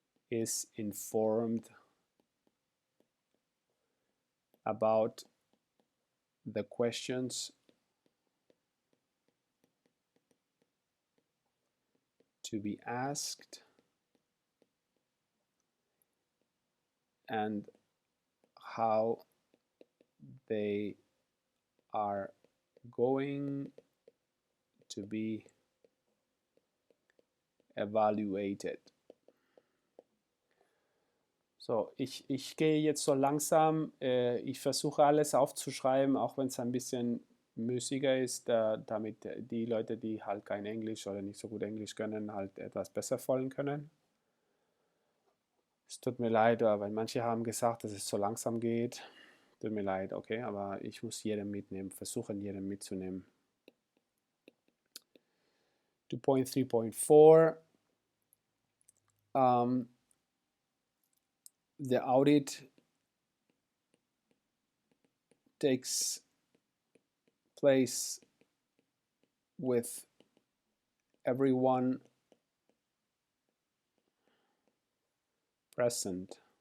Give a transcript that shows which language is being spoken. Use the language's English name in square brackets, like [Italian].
[English] is informed about the questions to be asked and how they are going to be evaluated. [German] So, ich gehe jetzt so langsam, ich versuche alles aufzuschreiben, auch wenn es ein bisschen müßiger ist, damit die Leute, die halt kein Englisch oder nicht so gut Englisch können, halt etwas besser folgen können. Es tut mir leid, weil manche haben gesagt, dass es so langsam geht. Tut mir leid, okay, aber ich muss jeden mitnehmen, versuchen jeden mitzunehmen. [English] 2.3.4 the audit takes place with everyone present.